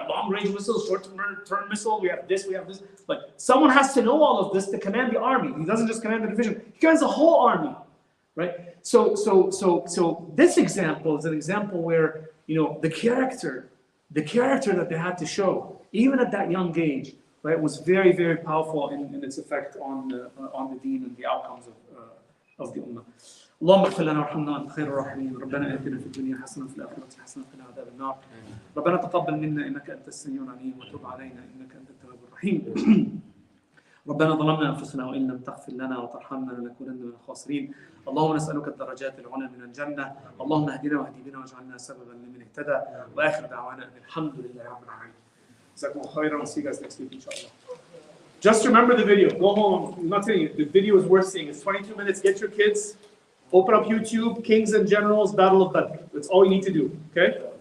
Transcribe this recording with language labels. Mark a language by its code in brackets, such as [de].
[en] Long-range missiles, short-term missile, we have this. Someone has to know all of this to command the army. He doesn't just command the division. He commands the whole army. right? So this example is an example where, the character that they had to show, even at that young age, right, was very, very powerful in its effect on the deen and the outcomes of the ummah. [ar] اللهم اغفر لنا وارحمنا انت خير الراحمين ربنا اتنا في الدنيا حسنه وفي الاخره حسنه وقنا عذاب النار ربنا تقبل منا انك انت السميع العليم وتب علينا انك انت التواب الرحيم ربنا ظلمنا انفسنا وان لم تغفر لنا وترحمنا لنكونن من الخاسرين اللهم نسالك الدرجات العلى من الجنه اللهم اهدنا واهد بنا واجعلنا سببا لمن اهتدى واخر دعوانا ان الحمد لله رب العالمين جزاكم الله خيرا [en] and see you guys next week inshallah. Just remember the video. Go home. I'm not telling you, the video is worth seeing. It's 22 minutes. Get your kids. Open up YouTube, Kings and Generals, Battle of Badr. That's all you need to do, okay?